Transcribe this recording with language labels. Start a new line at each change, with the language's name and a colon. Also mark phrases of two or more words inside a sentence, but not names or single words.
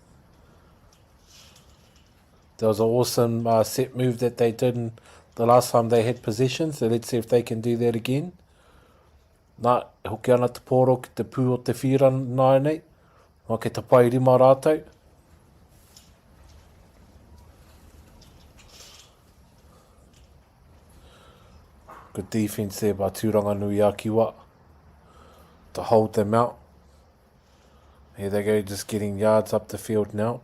English: There was an awesome set move that they did the last time they had possession, so let's see if they can do that again.
Māori: Nā, hoki ana te pōro ki te pū o te whira nai nei. Nā ke te pai rima rātou.
English: Good defence there by Tūranganui Akiwa to hold them out. Here they go, just getting yards up the field now.